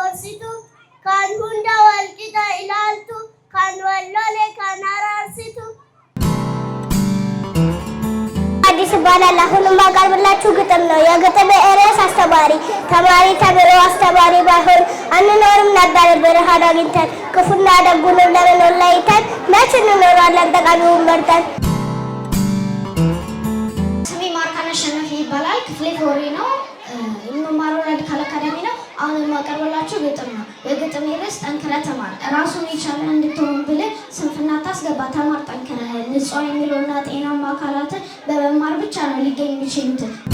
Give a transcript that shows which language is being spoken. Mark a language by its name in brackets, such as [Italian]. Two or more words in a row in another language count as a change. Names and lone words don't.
[Oromo] Kan hunda walqixa ilaaltu kan wallole kan araarsitu [Amharic] ይባላል። አሁንም ማቀርብላችሁ ግጥም ነው። የግጥም ርዕስ አስተማሪ። ተማሪ ተብሎ አስተማሪ ባይሆን አንኖርም ነበር ብርሃን አግኝተን። ክፉና ደጉን ለምን ለይተን መች እንኖራለን ጠቃሚውን መርጠን። ስሜ ማርካነሽ ሸነፍ ይባላል። ክፍሌ ፎሪ ነው። የምማረው ራዲካል አካዳሚ ነው። አሁን የማቀርብላችሁ ግጥም ነው። የግጥም ርዕስ ጠንክረህ ተማር። ራሱን የቻለ እንድትሆን ብልህ ስንፍና ታስገባ ተማር ጠንክረህ። ንጹህ የሚለውና ጤናማ አካላትን በመማር ብቻ ነው ሊገኝ የሚችሉት።